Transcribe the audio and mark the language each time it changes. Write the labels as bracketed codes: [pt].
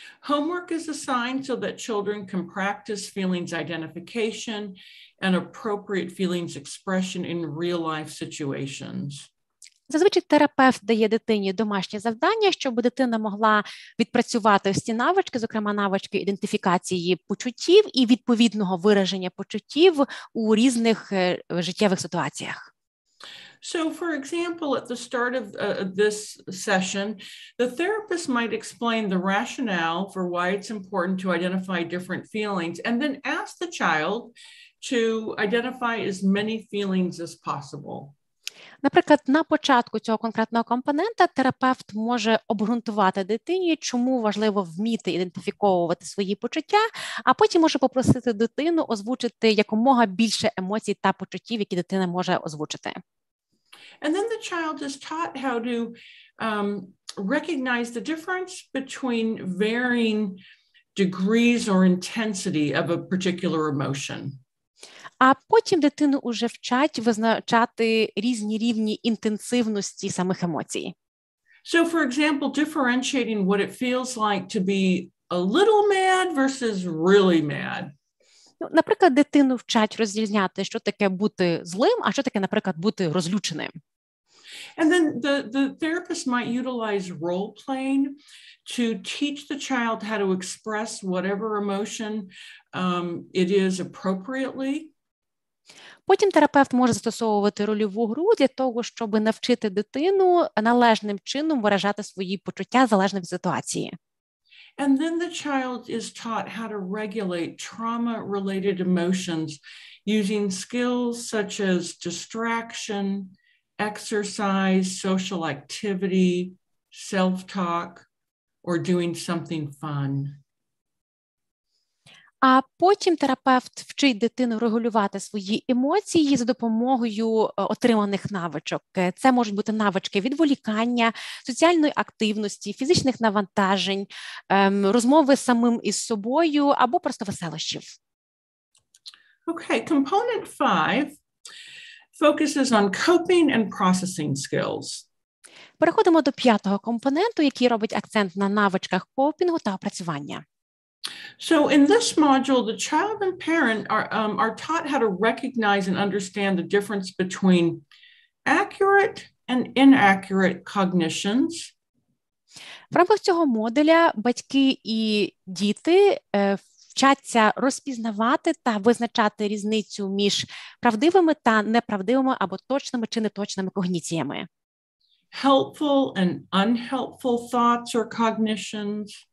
[en] Homework is assigned so that children can practice feelings identification and appropriate feelings expression in real-life situations. [uk] Зазвичай терапевт дає дитині домашнє завдання, щоб дитина могла відпрацювати ось ці навички, зокрема навички ідентифікації почуттів і відповідного вираження почуттів у різних життєвих ситуаціях. [en] So, for example, at the start of this session, the therapist might explain the rationale for why it's important to identify different feelings, and then ask the child to identify as many feelings as possible. [uk] Наприклад, на початку цього конкретного компонента терапевт може обґрунтувати дитині, чому важливо вміти ідентифіковувати свої почуття, а потім може попросити дитину озвучити якомога більше емоцій та почуттів, які дитина може озвучити. [en] And then the child is taught how to recognize the difference between varying degrees or intensity of a particular emotion. [uk] А потім дитину уже вчать визначати різні рівні інтенсивності самих емоцій. [en] So, for example, differentiating what it feels like to be a little mad versus really mad. [uk] Наприклad, дитину вчать розрізняти, що таке бути злим, а що таке, наприклад, бути розлюченим. [en] And then the therapist might utilize role-playing to teach the child how to express whatever emotion it is appropriately. [uk] Потім терапевт може застосовувати рольову гру для того, щоб навчити дитину належним чином виражати свої почуття залежно від ситуації. [en] And then the child is taught how to regulate trauma-related emotions using skills such as distraction, exercise, social activity, self-talk, or doing something fun. [uk] А потім терапевт вчить дитину регулювати свої емоції за допомогою отриманих навичок. Це можуть бути навички відволікання, соціальної активності, фізичних навантажень, розмови самим із собою або просто веселощів. [en] Okay, component 5 focuses on coping and processing skills. [uk] Переходимо до п'ятого компоненту, який робить акцент на навичках копінгу та опрацювання. [en] So in this module, the child and parent are taught how to recognize and understand the difference between accurate and inaccurate cognitions. [uk] В рамках цього модуля батьки і діти вчаться розпізнавати та визначати різницю між правдивими та неправдивими або точними чи неточними когніціями. [en] Helpful and unhelpful thoughts or cognitions.